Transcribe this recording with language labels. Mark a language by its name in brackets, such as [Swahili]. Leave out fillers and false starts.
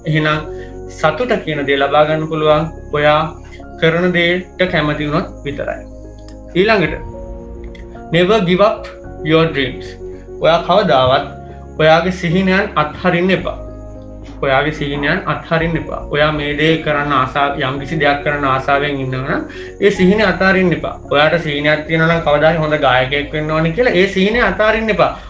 [Sinhala] එහෙනම් සතුට කියන දේ ලබා ගන්න පුළුවන් ඔයා කරන දේට කැමති වුණොත් විතරයි. ඊළඟට [English] never give up your dreams. [Sinhala] ඔයා කවදාවත් ඔයාගේ සිහිනයන් අත්හරින්න එපා. ඔයාගේ සිහිනයන් අත්හරින්න එපා. ඔයා මේ දේ කරන්න යම් කිසි දෙයක් කරන්න ආසාවෙන් ඉන්නවා නම් ඒ සිහිනය අතාරින්න එපා. ඔයාට සිහිනයක් තියෙනවා නම් කවදා හරි හොඳ ගායකයෙක් වෙන්න ඕනේ කියලා ඒ සිහිනය අතාරින්න එපා.